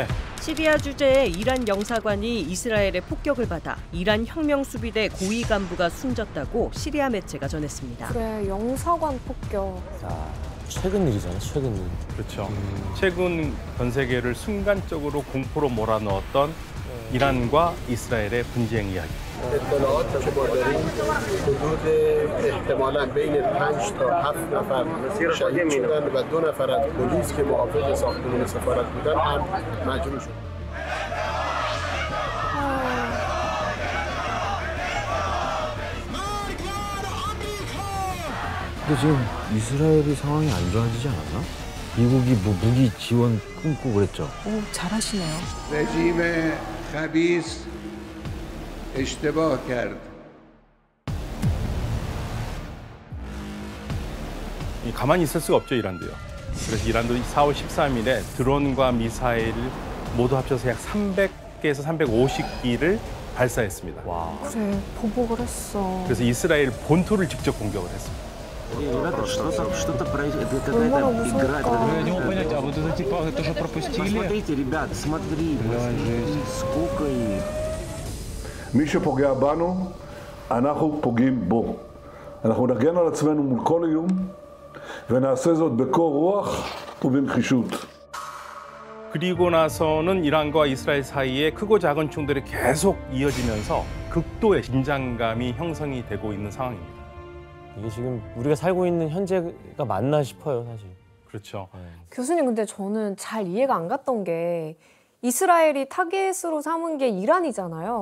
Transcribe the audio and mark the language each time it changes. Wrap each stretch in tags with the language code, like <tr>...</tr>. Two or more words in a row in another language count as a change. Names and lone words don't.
<ko>시리아 주재의 이란 영사관이 이스라엘의 폭격을 받아 이란 혁명수비대 고위 간부가 숨졌다고 시리아 매체가 전했습니다. 그래, 영사관 폭격. 자, 최근 일이잖아요, 최근 일. 그렇죠. 최근 전 세계를 순간적으로 공포로 몰아넣었던 이란과 이스라엘의 분쟁 이야기.</ko> <fa>اطلاعات که ما داریم حدود احتمالاً بین 5 تا 7 نفر شهید شدن و 2 نفر از پلیس که محافظ ساختمان سفارت بودن هم مجروح شدن.</fa> <ko>근데 지금 이스라엘이 상황이 안 좋아지지 않았나? 미국이 뭐 무기 지원 끊고 그랬죠. 오, 잘하시네요.</ko> <fa>رژیم خبیث اشتباه کرد.</fa> <ko>가만히 있을 수가 없죠, 이란도요. 그래서 이란도 4월 13일에 드론과 미사일 모두 합쳐서 약 300개에서 350기를 발사했습니다. 와. 그래, 보복을 했어. 그래서 이스라엘 본토를 직접 공격을 했습니다. 얼마나 무서울까.</ko> <ru>Не могу понять, а вот это типа это же пропустили? Смотрите, ребят, смотри, сколько их.</ru> <he>מי שפוגע בנו, אנחנו פוגעים בו. אנחנו נגן על עצמנו מול כל איום, ונעשה זאת בקור רוח ובנחישות.</he> <ko>그리고 나서는 이란과 이스라엘 사이에 크고 작은 충돌이 계속 이어지면서 극도의 긴장감이 형성이 되고 있는 상황입니다. 이게 지금 우리가 살고 있는 현재가 맞나 싶어요, 사실. 그렇죠. 교수님, 근데 저는 잘 이해가 안 갔던 게 이스라엘이 타겟으로 삼은 게 이란이잖아요.</ko>